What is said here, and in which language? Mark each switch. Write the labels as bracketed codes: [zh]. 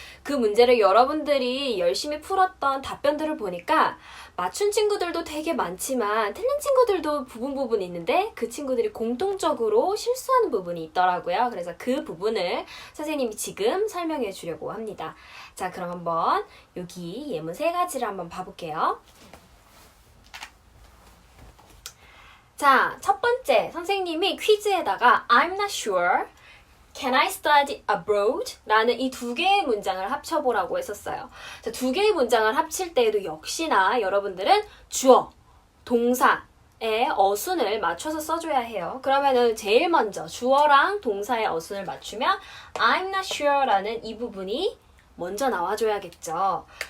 [ko] 그 문제를 여러분들이 열심히 풀었던 답변들을 보니까 맞춘 친구들도 되게 많지만 틀린 친구들도 부분 있는데 그 친구들이 공통적으로 실수하는 부분이 있더라고요. 그래서 그 부분을 선생님이 지금 설명해 주려고 합니다. 자, 그럼 한번 여기 예문 3가지를 한번 봐볼게요. 자, 첫 번째 선생님이 퀴즈에다가 [en] I'm not sure, can I study abroad? [ko] 라는 이 2개의 문장을 합쳐보라고 했었어요. 자, 2개의 문장을 합칠 때에도 역시나 여러분들은 주어, 동사의 어순을 맞춰서 써줘야 해요. 그러면은 제일 먼저 주어랑 동사의 어순을 맞추면 [en] I'm not sure [ko] 라는 이 부분이 먼저 나와줘야겠죠.